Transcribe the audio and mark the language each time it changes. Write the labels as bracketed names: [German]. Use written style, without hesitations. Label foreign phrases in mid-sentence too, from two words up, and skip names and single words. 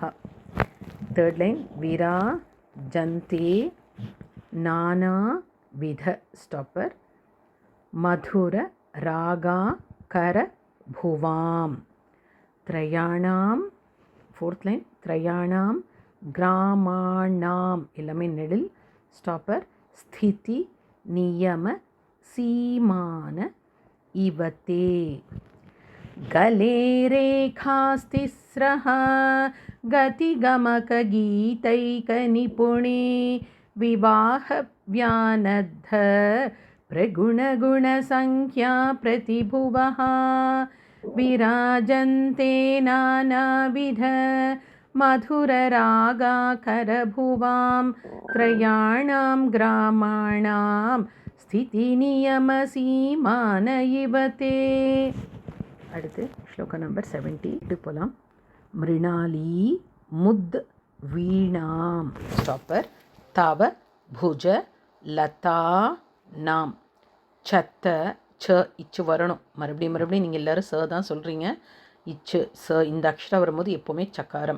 [English] third line [Sanskrit] वीरा जन्ते नाना विध ஸ்டாப்பர் मधुर रागा कर भुवाम्. த்ரயாணாம் [English] fourth line [Sanskrit] त्रयाणां ग्रामाणाम् [Tamil] எல்லாமே நெடில் [Sanskrit] ஸ்டாப்பர் स्थिति नियम सीमान इव ते. गले रेखास्तिस्रः गतिगमकगीतैकनिपुणे विवाहव्यानद्ध प्रगुणगुणसङ्ख्या प्रतिभुवः विराजन्ते नानाविध मधुररागाकरभुवां त्रयाणां ग्रामाणां स्थितिनियमसीमान इव ते. [Tamil] அடுத்து ஸ்லோகா நம்பர் 70 போகலாம். [Sanskrit] मृणाली मृद् वीनाम् ஸ்டாப்பர் तव भुज लता नाम्. [Tamil] சத்த ச இச்சு வரணும். மறுபடியும் நீங்கள் எல்லோரும் ச தான் சொல்கிறீங்க. இச்சு ச இந்த அக்ஷரம் வரும்போது எப்போவுமே சக்காரம்.